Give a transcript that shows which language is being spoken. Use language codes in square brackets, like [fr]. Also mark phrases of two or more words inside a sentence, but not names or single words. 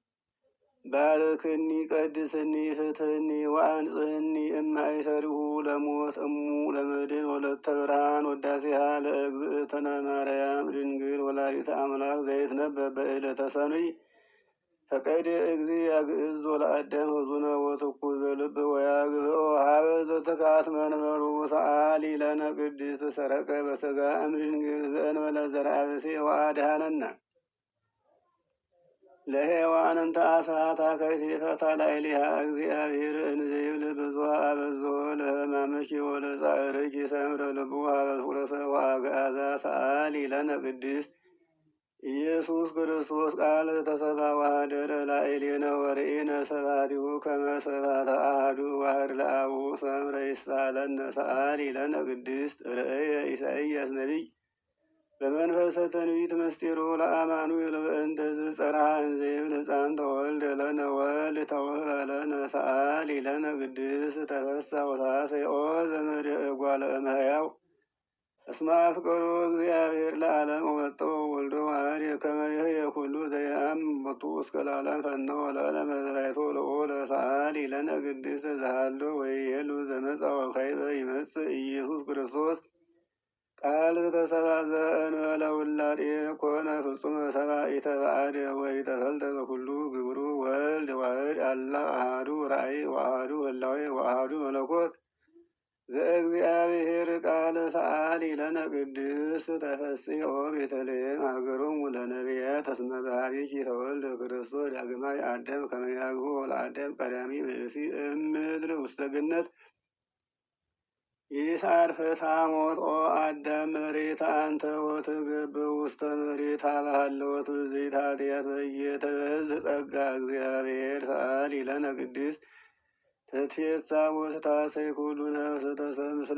[gez] ባርክኒ ቀድስኒ ፍትሕኒ ወአንጽሕኒ እማእሰሪሁ ለሞት እሙ ለመድኅን ወለተ ብርሃን ወዳሴሃ ለእግዝእትነ ማርያም ድንግል ወላዲተ አምላክ ዘይትነበብ በዕለተ ሰኑይ ፈቀደ እግዚእ ያግዕዞ ለአዳም ሕዙነ ወትኩዘ ልብ ወያግብኦ ሀበ ዘትካት መንበሩ ሰአሊ ለነ ቅድስት ሰረቀ በሥጋ እምድንግል ዘእንበለ ዘርአ ብእሲ ወአድኀነነ ለሔዋን እንተ አስሐታ ከይሴፈታ ላዕሌሃ እግዚአብሔር እንዘ ይብል ብዙኃ አበዝሖ ለሕማምኪ ወለጻዕርኪ ሰምረ ልቡ ሀበ ፍቁረ ሰብእ ወአግዓዛ ሰአሊ ለነ ቅድስት ኢየሱስ ክርስቶስ ቃል ተሰብአ ወኀደረ ላዕሌነ ወርኢነ ስብሐቲሁ ከመ ስብሐተ አሐዱ ዋሕድ ለአቡሁ ሰምረ ይሳለነ ሰአሊ ለነ ቅድስት ርእየ ኢሳይያስ ነቢይ በመንፈሰ ትንቢት ምስጢሩ ለአማኑኤል በእንተ ዝጸርሐ እንዘ ይብል ሕፃን ተወልደ ለነ ወልድ ተውህበ ለነ ሰአሊ ለነ ቅድስት ተፈሥሒ ወታሰይ ኦ ዘመድ እጓለ እመሕያው እስመ አፍቀሮ እግዚአብሔር ለዓለም ወመጠወ ወልዶ ዋሕድ ከመ ይሕየ ኩሉ ዘየአምን ቦቱ እስከ ለዓለም ፈነወ ለነ መዝራዕቶ ልዑለ ሰአሊ ለነ ቅድስት ዘሃሎ ወይሄሉ ዘመጽአ ወካዕበ ይመጽእ ኢየሱስ ክርስቶስ ቃል ተሰብአ ዘእንበለ ውላጤ ኮነ ፍጹመ ሰብአ ኢተባአደ ወኢተፈልጠ በኩሉ ግብሩ ወልድ ዋሕድ አላ አሐዱ ራእይ ወአሐዱ ህላዌ ወአሐዱ መለኮት ዘእግዚአብሔር ቃለ ሰአሊ ለነ ቅድስት ተፈሥሒ ቤተልሔም ሀገሮሙ ለነቢያት እስመ በኀቤኪ ተወልደ ክርስቶስ ዳግማይ አዳም ከመ ያግቦ ለአዳም ቀዳሚ ብእሲ እምድር ውስተ ገነት ይስዓር ፍትሐ ሞትኦ አዳም መሬት አንተ ወትገብእ ውስተ መሬት ሀበሃለወት ብፅዕት ኃጢአት በየተበዝ ጸጋ እግዚአብሔር ሰአሊ ለነ ቅድስት ተትፌሳ ወስታሰይ ኩሉ ነፍስ ተሰብ ምስለ